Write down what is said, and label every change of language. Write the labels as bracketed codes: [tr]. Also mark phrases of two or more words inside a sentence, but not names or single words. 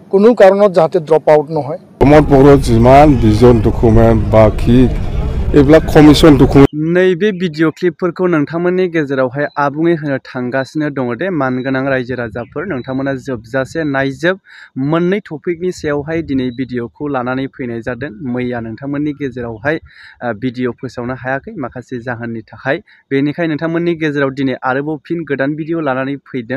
[as] কোনো কাৰণত যাতে [en] drop out [as] নহয়। প্ৰমোদ বড়োৰ যিমান [en] vision document [as] বা কি এইবিলাক [en] commission document [brx] नैबे भिडिअ क्लिपफोरखौ नोंथांमोननि गेजेरावहाय आबुङै होनो थांगासिनो दङ दे मानगोनां रायजो राजाफोर नोंथांमोना जोबजासे नायजोब मोननै टपिकनि सायावहाय दिनै भिडिअखौ लानानै फैनाय जादों। मैया नोंथांमोननि गेजेरावहाय भिडिअ फोसावनो हायाखै माखासे जाहोननि थाखाय, बेनिखायनो नोंथांमोननि गेजेराव दिनै आरोबाव फिन गोदान भिडिअ लानानै फैदों।